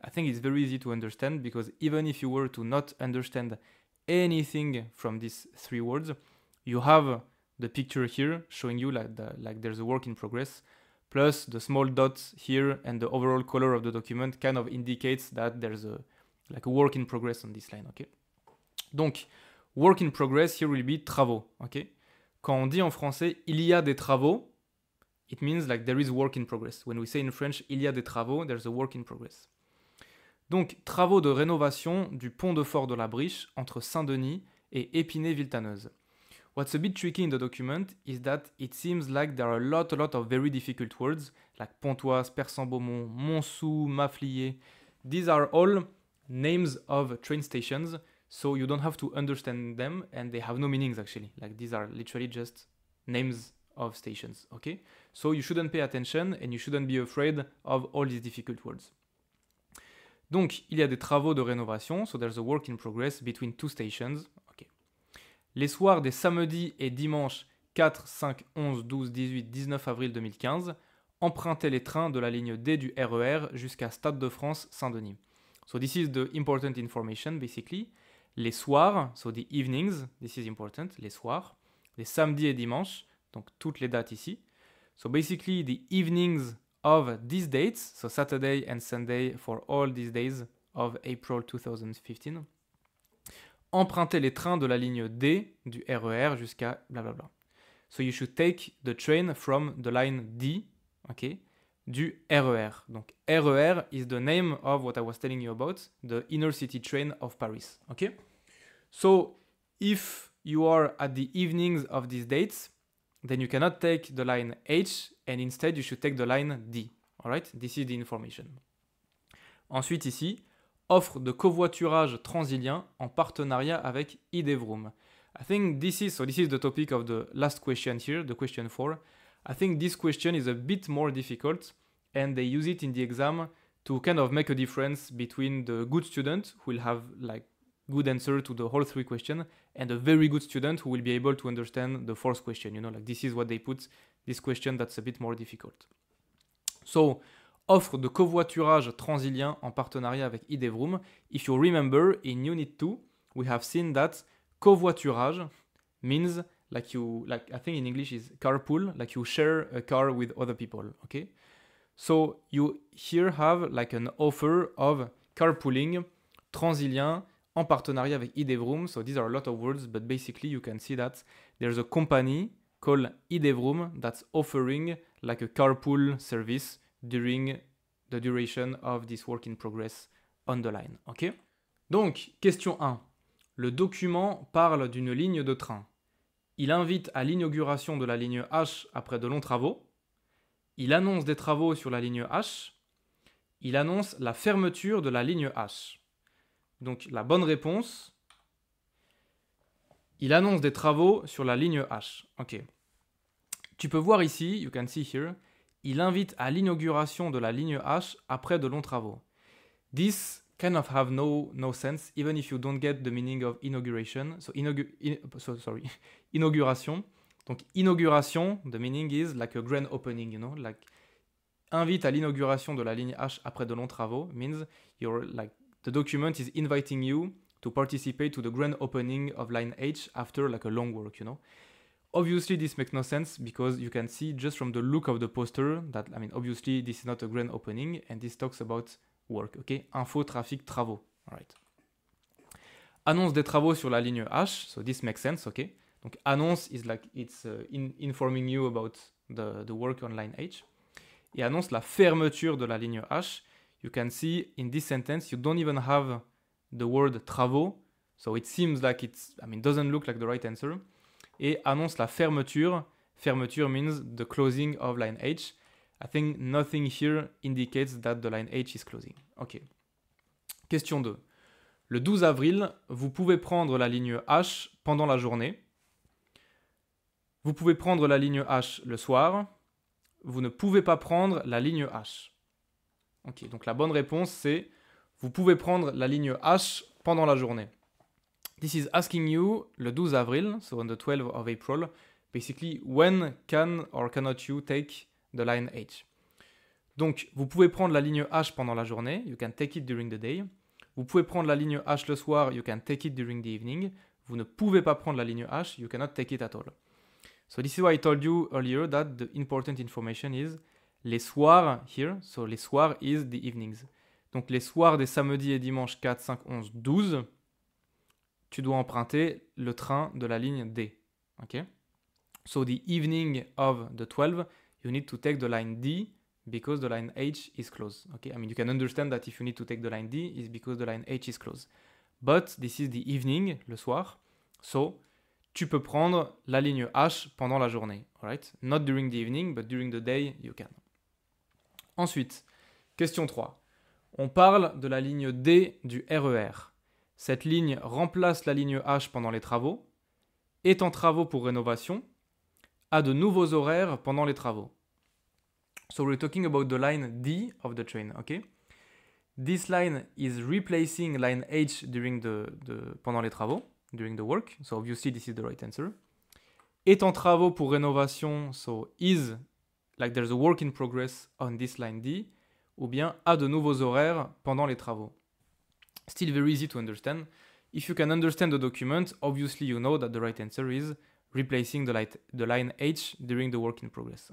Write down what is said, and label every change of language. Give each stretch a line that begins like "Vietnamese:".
English: I think it's very easy to understand because even if you were to not understand anything from these three words, you have the picture here showing you like there's a work in progress, plus the small dots here and the overall color of the document kind of indicates that there's a work in progress on this line. Okay. Donc, work in progress here will be travaux. Okay.
French: Quand on dit en français il y a des travaux,
English: it means like there is work in progress. When we say in French,
French: il y a des travaux,
English: there's a work in progress.
French: Donc, travaux de rénovation du pont de Fort de la Briche entre Saint-Denis et Épinay-Villetaneuse.
English: What's a bit tricky in the document is that it seems like there are a lot of very difficult words, like Pontoise, Persan-Beaumont, Montsou, Maffliers. These are all names of train stations, so you don't have to understand them, and they have no meanings actually. Like these are literally just names of stations, okay? So you shouldn't pay attention and you shouldn't be afraid of all these difficult words.
French: Donc, il y a des travaux de rénovation,
English: so there's a work in progress between two stations, okay.
French: Les soirs des samedis et dimanches 4, 5, 11, 12, 18, 19 avril 2015, empruntez les trains de la ligne D du RER jusqu'à Stade de France Saint-Denis.
English: So this is the important information basically.
French: Les soirs,
English: so the evenings, this is important,
French: les soirs, les samedis et dimanches, donc toutes les dates ici.
English: So basically the evenings of these dates, so Saturday and Sunday for all these days of April 2015,
French: empruntez les trains de la ligne D du RER jusqu'à blablabla.
English: So you should take the train from the line D, okay, du RER. Donc RER is the name of what I was telling you about, the inner city train of Paris, okay? So if you are at the evenings of these dates, then you cannot take the line H and instead you should take the line D. Alright, this is the information.
French: Ensuite ici, offre de covoiturage transilien en partenariat avec Idevroom.
English: I think this is the topic of the last question here, the question 4. I think this question is a bit more difficult and they use it in the exam to kind of make a difference between the good student who will have like good answer to the whole three questions and a very good student who will be able to understand the fourth question. You know, like this is what they put, this question that's a bit more difficult.
French: So, offre de covoiturage transilien en partenariat avec Idevroom.
English: If you remember, in Unit 2, we have seen that covoiturage means I think in English is carpool, like you share a car with other people, okay? So, you here have like an offer of carpooling
French: transilien en partenariat avec Idevroom.
English: So these are a lot of words, but basically you can see that there's a company called Idevroom that's offering like a carpool service during the duration of this work in progress on the line. Ok? Donc, question 1.
French: Le document parle d'une ligne de train. Il invite à l'inauguration de la ligne H après de longs travaux. Il annonce des travaux sur la ligne H. Il annonce la fermeture de la ligne H. Donc, la bonne réponse, il annonce des travaux sur la ligne H. Ok. Tu peux voir ici,
English: you can see here,
French: il invite à l'inauguration de la ligne H après de longs travaux.
English: This kind of have no sense, even if you don't get the meaning of inauguration. So, inauguration. Donc, inauguration, the meaning is like a grand opening, you know, like
French: invite à l'inauguration de la ligne H après de longs travaux
English: means you're like the document is inviting you to participate to the grand opening of line H after like a long work, you know. Obviously, this makes no sense because you can see just from the look of the poster that, I mean, obviously, this is not a grand opening and this talks about work, ok?
French: Info, trafic, travaux, alright. Annonce des travaux sur la ligne H,
English: so this makes sense, ok? Donc, annonce is like it's informing you about the work on line H.
French: Et annonce la fermeture de la ligne H.
English: You can see in this sentence, you don't even have the word travaux, so it seems like doesn't look like the right answer.
French: Et annonce la fermeture.
English: Fermeture means the closing of line H. I think nothing here indicates that the line H is closing. Ok. Question 2.
French: Le 12 avril, vous pouvez prendre la ligne H pendant la journée. Vous pouvez prendre la ligne H le soir. Vous ne pouvez pas prendre la ligne H. Ok, donc la bonne réponse c'est vous pouvez prendre la ligne H pendant la journée.
English: This is asking you,
French: le 12 avril,
English: so on the 12th of April, basically, when can or cannot you take the line H?
French: Donc, vous pouvez prendre la ligne H pendant la journée,
English: you can take it during the day.
French: Vous pouvez prendre la ligne H le soir,
English: you can take it during the evening.
French: Vous ne pouvez pas prendre la ligne H,
English: you cannot take it at all. So this is why I told you earlier that the important information is les soirs here, so les soirs is the evenings.
French: Donc, les soirs des samedis et dimanches 4, 5, 11, 12, tu dois emprunter le train de la ligne D.
English: Okay? So the evening of the 12, you need to take the line D because the line H is closed. Okay? I mean, you can understand that if you need to take the line D, it's because the line H is closed. But this is the evening, le soir.
French: So, tu peux prendre la ligne H pendant la journée.
English: Alright? Not during the evening, but during the day, you can.
French: Ensuite, question 3. On parle de la ligne D du RER. Cette ligne remplace la ligne H pendant les travaux, est en travaux pour rénovation, a de nouveaux horaires pendant les travaux.
English: So we're talking about the line D of the train, okay? This line is replacing line H during
French: pendant les travaux,
English: during the work. So obviously this is the right answer.
French: Est en travaux pour rénovation,
English: so is, like there's a work in progress on this line D,
French: ou bien a de nouveaux horaires pendant les travaux.
English: Still very easy to understand. If you can understand the document, obviously you know that the right answer is replacing the line H during the work in progress.